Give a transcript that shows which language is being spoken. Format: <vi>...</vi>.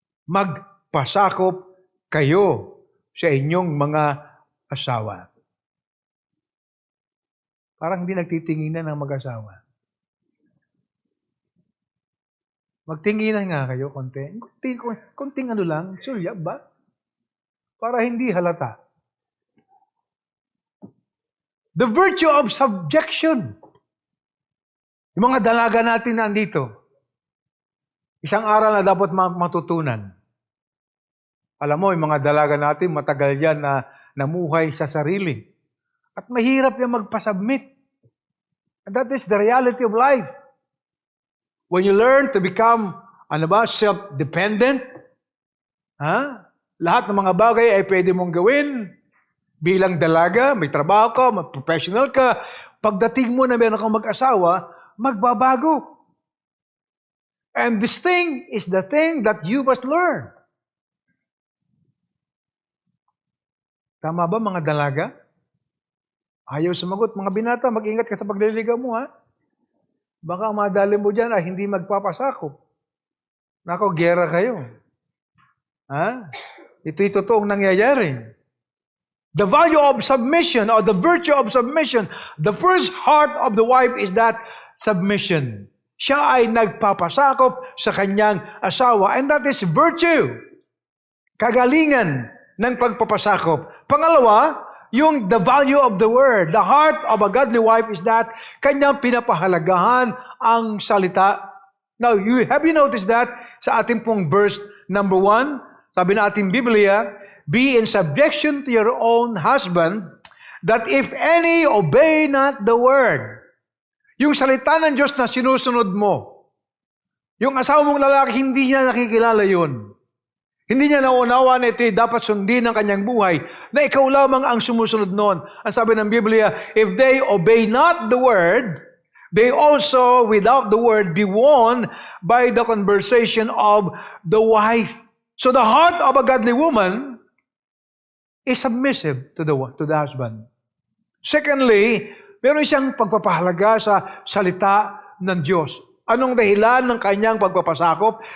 <tl>Magpasakop kayo sa inyong mga asawa. Parang hindi nagtitinginan ng mag-asawa. Magtinginan nga kayo konti. Konting ano lang, sulyap ba? Para hindi halata.</tl> <en>The virtue of subjection.</en> <tl>Yung mga dalaga natin nandito. Isang aral na dapat matutunan. Alam mo, yung mga dalaga natin, matagal yan na namuhay sa sarili. At mahirap yung magpasubmit.</tl> <en>And that is the reality of life. When you learn to become, self-dependent,</en> <tl>lahat ng mga bagay ay pwede mong gawin. Bilang dalaga, may trabaho ka, professional ka. Pagdating mo na meron kang mag-asawa, magbabago.</tl> <en>And this thing is the thing that you must learn.</en> <tl>Tama ba mga dalaga? Ayaw sumagot. Mga binata, mag-ingat ka sa pagliligaw mo, ha? Baka madali mo dyan ay hindi magpapasakop. Nako, gera kayo. Ha? Ito'y totoong nangyayari.</tl> <en>The value of submission or the virtue of submission, the first heart of the wife is that submission.</en> <tl>Siya ay nagpapasakop sa kanyang asawa.</tl> <en>And that is virtue.</en> <tl>Kagalingan ng pagpapasakop. Pangalawa, yung</tl> <en>the value of the word. The heart of a godly wife is that</en> <tl>kanyang pinapahalagahan ang salita.</tl> <en>Now, have you noticed that</en> <tl>sa ating pong</tl> <en>verse number 1?</en> <tl>Sabi na ating Biblia,</tl> <en>be in subjection to your own husband, that if any obey not the word.</en> <tl>Yung salita ng Diyos na sinusunod mo. Yung asawa mong lalaki, hindi niya nakikilala yun. Hindi niya nauunawa na ito dapat sundin ng kanyang buhay, na ikaw lamang ang sumusunod noon. Ang sabi ng Biblia, if they obey not the word, they also, without the word, be won by the conversation of the wife.</tl> <en>So the heart of a godly woman is submissive to the husband. Secondly,</en> <tl>meron siyang pagpapahalaga sa salita ng Diyos. Anong dahilan ng kanyang pagpapasakop?</tl>